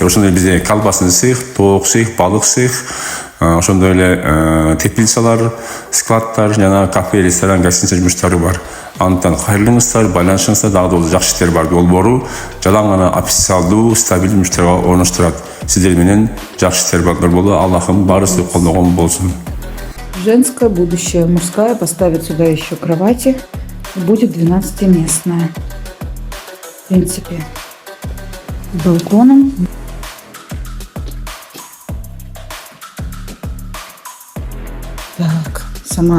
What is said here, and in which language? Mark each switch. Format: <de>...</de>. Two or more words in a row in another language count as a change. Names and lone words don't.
<ky>Ошондой бизде</ky> <ru>колбасный цех,</ru> <ky>тоок цех, балык цех, ошондой эле теплицалар, складтар, жана кафе, ресторан, гостиница жумуштары бар. Андыктан кайрылыңыздар, байланышыңыздар, дагы да жакшы иштер бар долбоору жалаң гана официалдуу, стабилдүү жумуштарга орноштурат. Сиздер менен жакшы иштер бар долбоору Аллахым баарыбызды колдогон болсун.</ky> <ru>Женская, будущая мужская, поставят сюда еще кровати. Будет 12-местная. В принципе, с балконом. Так, сама</ru>